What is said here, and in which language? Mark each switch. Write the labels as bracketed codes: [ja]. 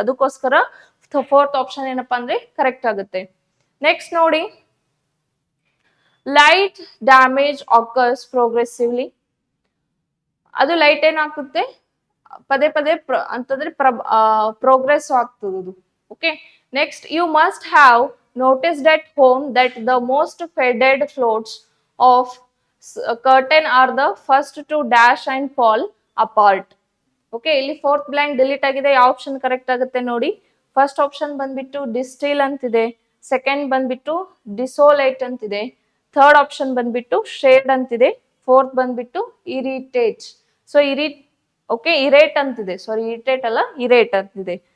[kn] ಅದಕ್ಕೋಸ್ಕರ fourth option ಏನಪ್ಪಾ ಅಂದ್ರೆ ಕರೆಕ್ಟ್ ಆಗುತ್ತೆ. [en] next [kn] ನೋಡಿ, [en] Light damage occurs progressively. [kn] ಅದು ಲೈಟ್ ಏನಾಗುತ್ತೆ, ಪದೇ ಅಂತಂದ್ರೆ ಪ್ರೋಗ್ರೆಸ್ ಆಗ್ತದೆ. [en] okay, [kn] next [en] You must have noticed at home that the most faded floats of curtain are the first to dash and fall apart. [kn] Okay, ಇಲ್ಲಿ fourth blank delete ಆಗಿದೆ. ಯಾವ option correct ಆಗುತ್ತೆ ನೋಡಿ. First option ಬಂದ್ಬಿಟ್ಟು distil ಅಂತಿದೆ, second ಬಂದ್ಬಿಟ್ಟು ಡಿಸೋಲೇಟ್ ಅಂತಿದೆ, third option ಬಂದ್ಬಿಟ್ಟು ಶೇಡ್ ಅಂತಿದೆ, ಫೋರ್ತ್ ಬಂದ್ಬಿಟ್ಟು ಇರಿಟೇಟ್. ಸೊ ಇರೇಟ್ ಅಂತಿದೆ, ಸಾರಿ ಇರಿಟೇಟ್ ಅಲ್ಲ, ಇರೇಟ್ ಅಂತಿದೆ.